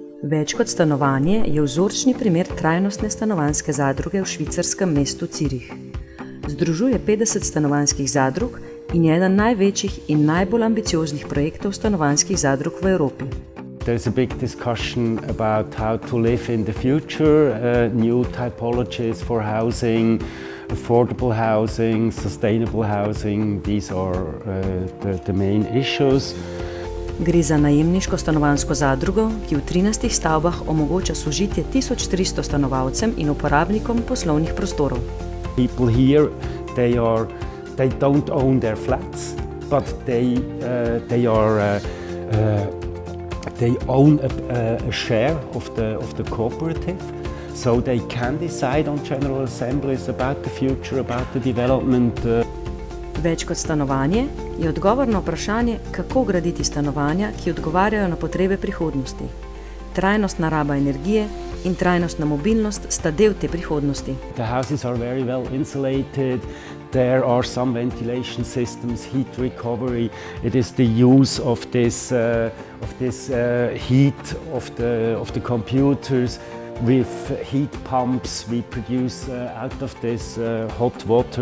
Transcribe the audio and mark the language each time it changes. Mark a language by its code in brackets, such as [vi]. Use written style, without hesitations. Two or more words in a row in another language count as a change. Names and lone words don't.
[sl] Več kot stanovanje je vzorčni primer trajnostne stanovanjske zadruge v švicarskem mestu Zürich. Združuje 50 stanovanjskih zadrug in je eden največjih in najbolj ambicioznih projektov stanovanjskih zadrug v Evropi. [en] There's a big discussion about how to live in the future, new typologies for housing, affordable housing, sustainable housing. These are the main issues. [sl] Gre za najemniško stanovanjsko zadrugo, ki v 13 stavbah omogoča sožitje 1300 stanovalcem in uporabnikom poslovnih prostorov. [en] People here, they don't own their flats, but they own a share of the cooperative, so they can decide on general assemblies about the future, about the development. [sl] Več kot stanovanje je odgovor na vprašanje, kako graditi stanovanja, ki odgovarjajo na potrebe prihodnosti. Trajnostna raba energije in trajnostna mobilnost sta del te prihodnosti. [en] The houses are very well insulated. There are some ventilation systems, heat recovery. It is the use of this heat of the computers with heat pumps. We produce out of this hot water.